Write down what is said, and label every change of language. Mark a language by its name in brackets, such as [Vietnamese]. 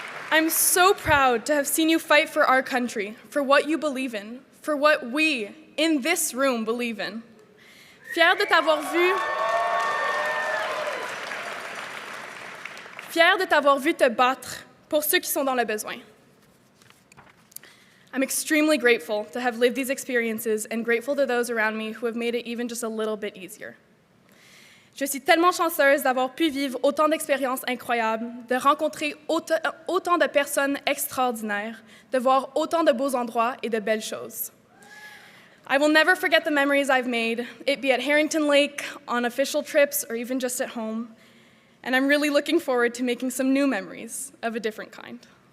[English] I'm so proud to have seen you fight for our country, for what you believe in, for what we, in this room, believe in. [French] Fier de t'avoir vu te battre pour ceux qui sont dans le besoin. [English] I'm extremely grateful to have lived these experiences and grateful to those around me who have made it even just a little bit easier. [French] Je suis tellement chanceuse d'avoir pu vivre autant d'expériences incroyables, de rencontrer autant de personnes extraordinaires, de voir autant de beaux endroits et de belles choses. [English] I will never forget the memories I've made, it be at Harrington Lake, on official trips, or even just at home. And I'm really looking forward to making some new memories of a different kind.